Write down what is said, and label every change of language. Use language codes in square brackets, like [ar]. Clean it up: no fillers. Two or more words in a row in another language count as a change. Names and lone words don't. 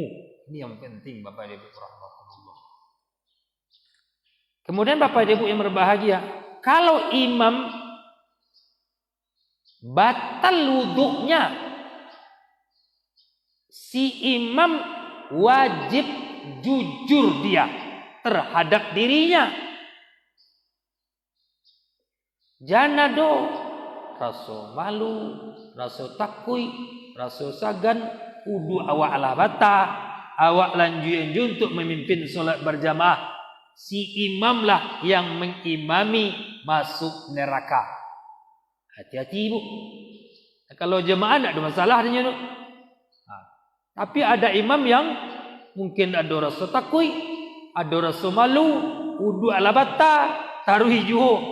[id] Ini yang penting Bapak dan Ibu rahmatullah. Kemudian Bapak dan Ibu yang berbahagia, kalau imam batal wuduknya, si imam wajib jujur dia terhadap dirinya. [min] Jangan rasa malu, rasa takui, rasa sagan, wudu awak ala bata, awak lanjut [id] untuk memimpin solat berjamaah. Si imamlah yang mengimami masuk neraka. Hati-hati ibu. Kalau jemaah tidak ada masalah dengan itu. Tapi ada imam yang mungkin ada rasa takui, ada rasa malu, [min] wudu ala bata, [id] taruh hijau.